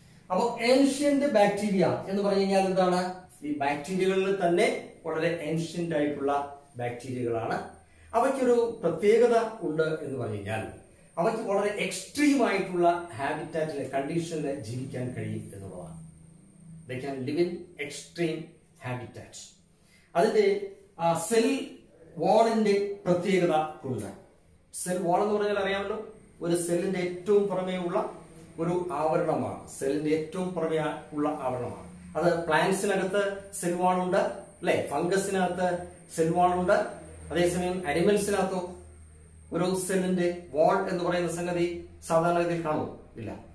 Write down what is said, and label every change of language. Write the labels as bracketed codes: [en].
[ml] അപ്പൊ ancient bacteria എന്ന് പറഞ്ഞു കഴിഞ്ഞാൽ എന്താണ്? ഈ ബാക്ടീരിയകളിൽ തന്നെ വളരെ ഏൻഷ്യന്റ് ആയിട്ടുള്ള ബാക്ടീരിയകളാണ്. അവയ്ക്കൊരു പ്രത്യേകത ഉണ്ട് എന്ന് പറഞ്ഞു കഴിഞ്ഞാൽ അവയ്ക്ക് വളരെ എക്സ്ട്രീം ആയിട്ടുള്ള ഹാബിറ്റാറ്റിലെ കണ്ടീഷനിൽ ജീവിക്കാൻ കഴിയും എന്നുള്ളതാണ്. [en] They can live in extreme habitats. [ml] അതിന്റെ സെൽ വാളിന്റെ പ്രത്യേകത ഉണ്ട്. സെൽ വാൾ എന്ന് പറഞ്ഞാൽ അറിയാമല്ലോ, ഒരു സെല്ലിന്റെ ഏറ്റവും പുറമേ ഉള്ള ഒരു ആവരണമാണ്. സെല്ലിന്റെ ഏറ്റവും പുറമേ ഉള്ള ആവരണമാണ്. അത് പ്ലാന്റ്സിനകത്ത് സെൽ വാൾ ഉണ്ട് അല്ലെ, ഫംഗസിനകത്ത് സെൽ വാൾ ഉണ്ട്. അതേസമയം അനിമൽസിനകത്തോ ഒരു സെല്ലിന്റെ വാൾ എന്ന് പറയുന്ന സംഗതി സാധാരണഗതിയിൽ കാണുമോ? ഇല്ല.